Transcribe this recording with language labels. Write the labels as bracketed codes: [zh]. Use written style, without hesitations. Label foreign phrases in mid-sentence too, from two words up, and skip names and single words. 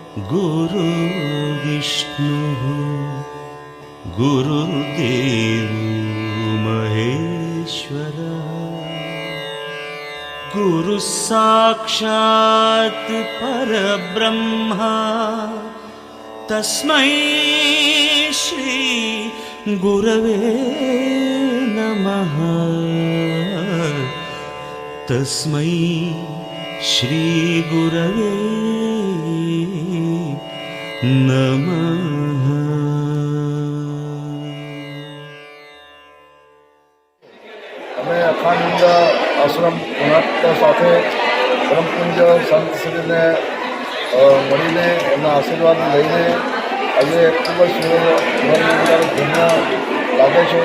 [sa] गुरु विष्णु गुरुर्देव महेश्वर गुरु साक्षात् परब्रह्मा तस्मै श्री गुरवे नमः। तस्मै श्री गुरवे नमः। [gu] અમે અખાનંદ આશ્રમ પુનાટ સાથે પરમપૂજ્ય સંતશ્રીને મળીને એમના આશીર્વાદ લઈને આજે ખૂબ જ ધન્ય લાગે છે.